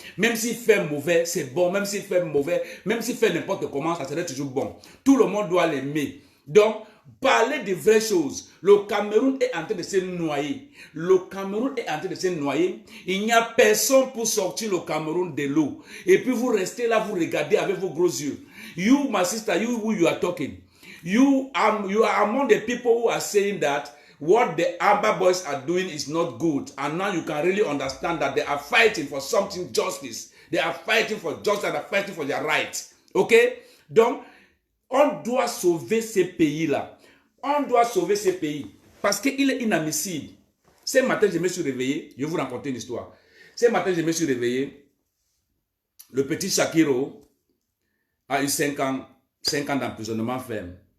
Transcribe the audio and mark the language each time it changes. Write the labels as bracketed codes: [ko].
[fr] Même s'il fait mauvais, c'est bon. Même s'il fait mauvais, même s'il fait n'importe comment, ça serait toujours bon. Tout le monde doit l'aimer. Donc, parler de vraies choses. Le Cameroun est en train de se noyer. Le Cameroun est en train de se noyer. Il n'y a personne pour sortir le Cameroun de l'eau. Et puis vous restez là, vous regardez avec vos gros yeux. [en] You, my sister, you are talking. You are among the people who are saying that what the Amba boys are doing is not good. And now you can really understand that they are fighting for something justice. They are fighting for justice and they are fighting for their rights. Ok? [fr] Donc, on doit sauver ces pays-là. On doit sauver ces pays. Parce qu'il est inadmissible. Ce matin, je me suis réveillé. Je vais vous raconter une histoire. Ce matin, je me suis réveillé. Le petit Shakiro a eu 5 ans d'emprisonnement ferme.